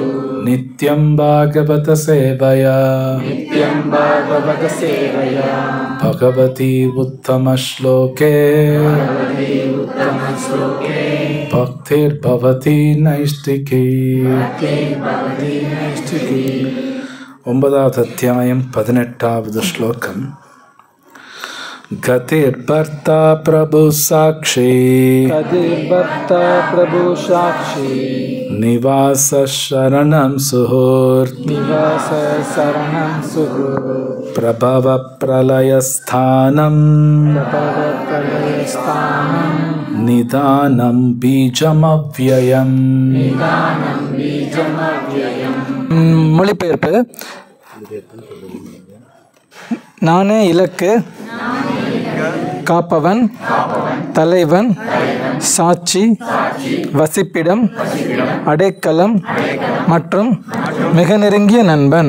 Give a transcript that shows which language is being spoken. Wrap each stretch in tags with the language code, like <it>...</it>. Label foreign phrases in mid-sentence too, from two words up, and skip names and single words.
<sa>नित्यं भागवत सेवया नित्यं भागवत सेवया भगवती उत्तमश्लोके भगवती उत्तमश्लोके भक्तिर्भवति नैष्टिकी भक्ति नैष्ठिकी</sa> <ta>9வது அத்தியாயம் 18வது ஸ்லோகம்</ta> <sa>गतिर्भर्ता प्रभु साक्षी कदिर्भर्ता प्रभु साक्षी निवास शरणं सुहृत् निवास शरणं सुहृत् प्रभव प्रलयस्थानं प्रलयस्थानं निदानं बीजमव्ययम् निदानं बीजमव्ययम्</sa> <ta>மொழிபெயர்ப்பு. நானே இலக்கு, காப்பவன், தலைவன், சாட்சி, வசிப்பிடம், அடைக்கலம் மற்றும் மிக நெருங்கிய நண்பன்.</ta>